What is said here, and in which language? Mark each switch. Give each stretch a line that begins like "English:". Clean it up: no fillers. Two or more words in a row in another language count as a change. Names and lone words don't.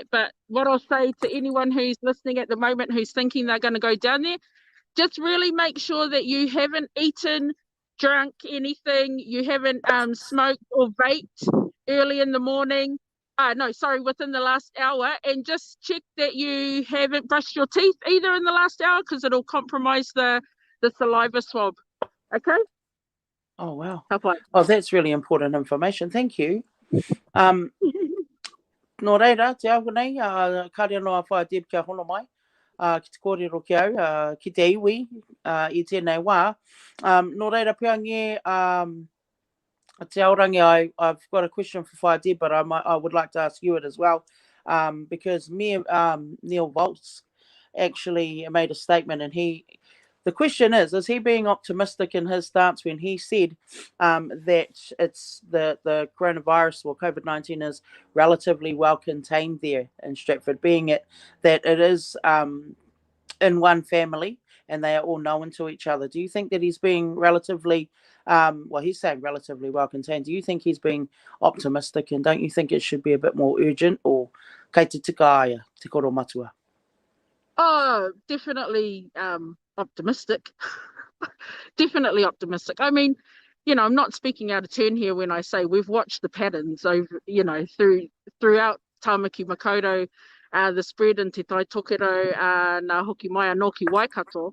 English: But what I'll say to anyone who's listening at the moment who's thinking they're going to go down there, just really make sure that you haven't eaten, drunk anything, you haven't smoked or vaped early in the morning. Within the last hour, and just check that you haven't brushed your teeth either in the last hour, because it'll compromise the saliva swab. Okay? Oh, wow. Oh, that's really important information. Thank you.
Māori: Nō reira, te ahu nei, kāre noa Whai Deb kia hono mai, ki te kōrero ki au, ki te iwi, i tēnei wā. Nō reira peangi, te aorangi,
English: I've got a question for Whai Deb, but I would like to ask you it as well, because Neil Volz actually made a statement, and the question is he being optimistic in his stance when he said that it's the coronavirus or COVID-19 is relatively well contained there in Stratford, being that it is in one family and they are all known to each other? Do you think that he's being relatively, he's saying relatively well contained. Do you think he's being optimistic, and don't you think it should be a bit more urgent, or
Māori: kei te tika aia, te koro matua?
English: Oh, definitely optimistic. Definitely optimistic. I mean, you know, I'm not speaking out of turn here when I say we've watched the patterns over, you know, throughout Tāmaki Makaurau, the spread in Te Tai Tokero,
Māori: Ngā Hoki Mai Anoki Waikato.